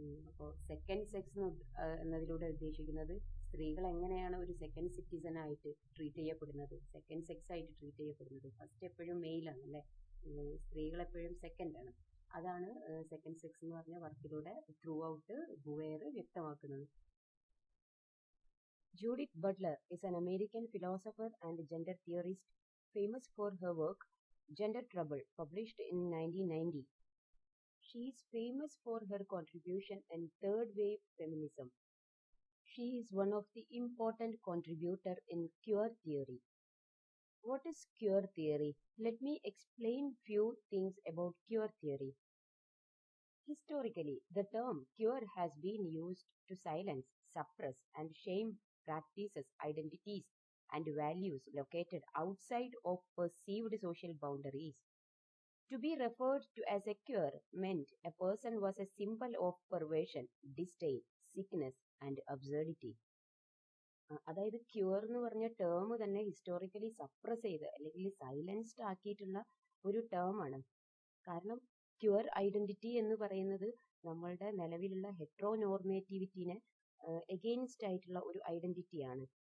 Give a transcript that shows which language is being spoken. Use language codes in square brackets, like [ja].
[ml] അപ്പോൾ second sex എന്നതിലൂടെ ഉദ്ദേശിക്കുന്നത് സ്ത്രീകൾ എങ്ങനെയാണ് ഒരു സെക്കൻഡ് സിറ്റിസൺ ആയിട്ട് ട്രീറ്റ് ചെയ്യപ്പെടുന്നത്, സെക്കൻഡ് സെക്സ് ആയിട്ട് ട്രീറ്റ് ചെയ്യപ്പെടുന്നത്. ഫസ്റ്റ് എപ്പോഴും മെയിലാണ് അല്ലേ, സ്ത്രീകൾ എപ്പോഴും സെക്കൻഡ് ആണ്. അതാണ് സെക്കൻഡ് സെക്സ് എന്ന് പറഞ്ഞ വർക്കിലൂടെ ത്രൂ ഔട്ട് ബുവേർ വ്യക്തമാക്കുന്നത്. [en] Judith Butler is an American philosopher and gender theorist famous for her work Gender Trouble, published in 1990. She is famous for her contribution in third wave feminism. She is one of the important contributor in queer theory. What is queer theory? Let me explain few things about queer theory. Historically, the term queer has been used to silence, suppress, and shame practices, identities, and values located outside of perceived social boundaries. To be referred to as a queer meant a person was a symbol of perversion, disdain, sickness, and absurdity. [ml] അതായത് cure എന്ന് പറഞ്ഞ term തന്നെ historically suppress ചെയ്ത് അല്ലെങ്കിൽ silenced ആക്കിയിട്ടുള്ള ഒരു ടേമാണ്. കാരണം cure identity എന്ന് പറയുന്നത് നമ്മളുടെ നിലവിലുള്ള ഹെട്രോനോർമേറ്റിവിറ്റിനെ എഗെയിൻസ്റ്റ് ആയിട്ടുള്ള ഒരു ഐഡന്റിറ്റിയാണ്.